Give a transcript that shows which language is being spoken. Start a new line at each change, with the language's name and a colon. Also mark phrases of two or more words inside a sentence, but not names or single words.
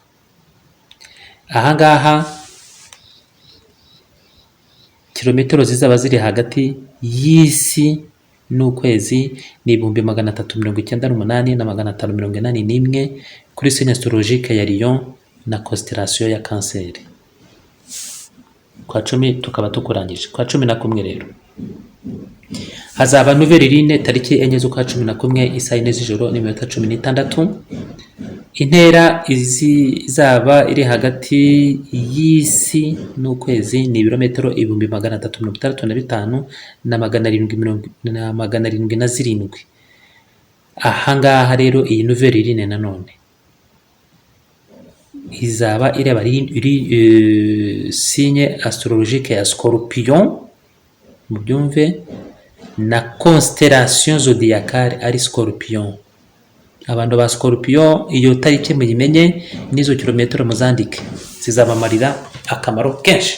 Kinyarwanda: Ahangaha kilometero zizaba ziri hagati y'isi n'ukwezi ni 398 na 581 kuri
French: signe astrologique
Kinyarwanda: ya Lion na constellation ya Cancer. Kwa cumi tukaba tukurangije. Kwa 11 rero hazaba
French: nouvelle lune
Kinyarwanda: tariki 4 z'ukwa 11 isaa 4 z'ijoro n'iminota 16. Intera izaba iri hagati y'isi n'ukwezi ni ibirometero 365 na 777. Ahangaha rero iyi
French: nouvelle lune
Kinyarwanda: nanone izaba ireba
French: signe astrologique
Kinyarwanda: ya Scorpion, mubyumve, na
French: constellation zodiacale
Kinyarwanda: ari Scorpion. Abantu ba Scorpion iyo tariki muyimenye, n'izo kilometero muzandike, zizabamarira akamaro kenshi.